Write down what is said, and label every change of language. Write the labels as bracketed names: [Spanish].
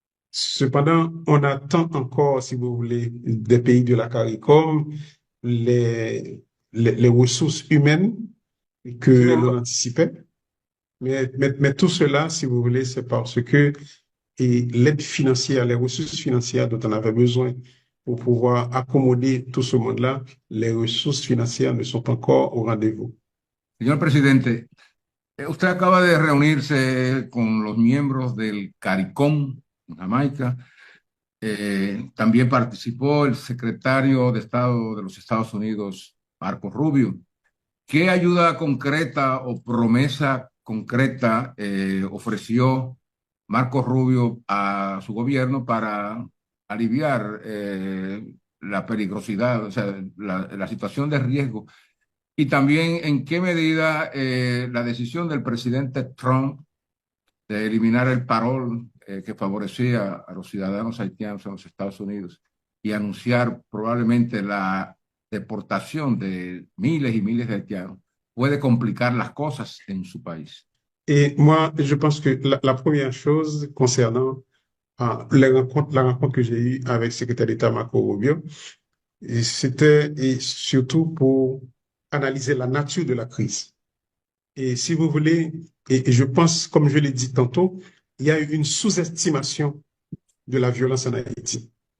[French] Cependant, on attend encore, si vous voulez, des pays de la CARICOM, les ressources humaines que l'on anticipait. Mais tout cela, si vous voulez, c'est parce que l'aide financière, les ressources financières dont on avait besoin pour pouvoir accommoder tout ce monde-là, les ressources financières ne sont pas encore au rendez-vous. [Spanish] Señor presidente, usted acaba de reunirse con los miembros del CARICOM en Jamaica. También participó el secretario de Estado de los Estados Unidos, Marco Rubio. ¿Qué ayuda concreta o promesa concreta ofreció Marco Rubio a su gobierno para aliviar la peligrosidad, o sea, la situación de riesgo? Y también en qué medida la decisión del presidente Trump de eliminar el parol que favorecía a los ciudadanos haitianos en los Estados Unidos y anunciar probablemente la deportación de miles y miles de haitianos puede complicar las cosas en su país. [French] Et moi, je pense que la première chose concernant la rencontre que j'ai eue avec le secrétaire d'État Marco Rubio, c'était surtout pour analyser la nature de la crise. Et si vous voulez, et je pense, comme je l'ai dit tantôt, il y a une sous-estimation de la violence en Haïti.